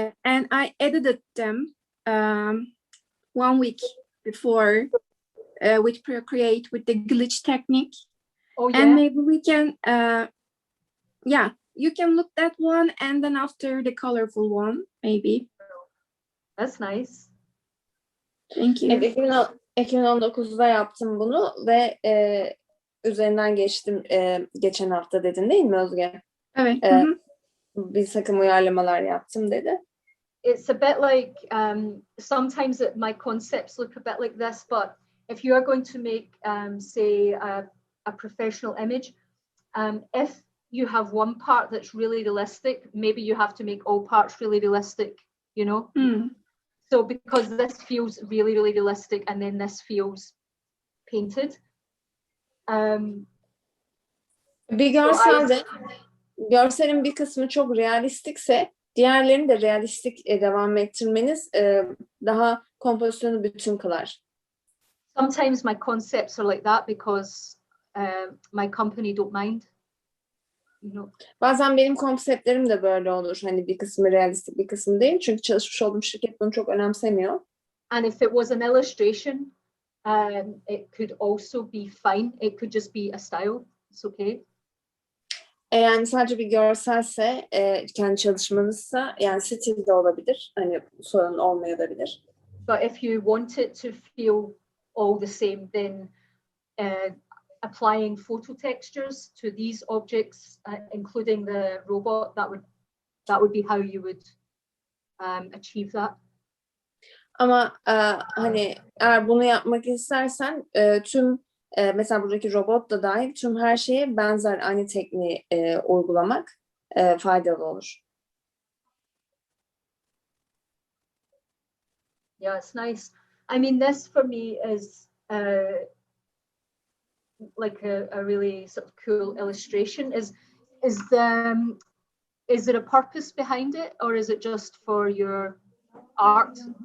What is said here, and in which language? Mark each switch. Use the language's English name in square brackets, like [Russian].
[English] And I edited them 1 week before with Procreate with the glitch technique. Oh, yeah. And maybe we can, yeah, you can look that one and then after the colorful one, maybe. That's nice. Thank you. [Turkish] Evet, 2019'da yaptım bunu ve üzerinden geçtim geçen hafta dedin değil mi Özge? Evet. Bir takım uyarlamalar yaptım dedi. [English] It's a bit like, sometimes my concepts look a bit like this, but if you are going to make, say, a professional image, if you have one part that's really realistic, maybe you have to make all parts really realistic, you know? So because this feels really, really realistic and then this feels painted. [Turkish] Bir görselde, görselin bir kısmı çok realistikse diğerlerini de realistik devam ettirmeniz daha kompozisyonu bütün kılar. [English] Sometimes my concepts are like that because my company don't mind. You know. [Turkish] Bazen benim konseptlerim de böyle olur. Hani bir kısmı realistik, bir kısmı değil. Çünkü çalışmış olduğum şirket bunu çok önemsemiyor. [English] And if it was an illustration, it could also be fine. It could just be a style. It's okay. [Turkish] Yani sadece bir görselse, kendi çalışmanızsa, yani stil de olabilir. Hani sorun olmayabilir. [English] But if you want it to feel all the same, then applying photo textures to these objects, including the robot, that would be how you would achieve that. [Turkish] Ama hani eğer bunu yapmak istersen tüm mesela buradaki robot da dahil tüm her şeye benzer aynı tekniği uygulamak faydalı olur. [English] Yeah, it's nice. I mean, this for me is like a really sort of cool illustration. Is there a purpose behind it, or is it just for your art?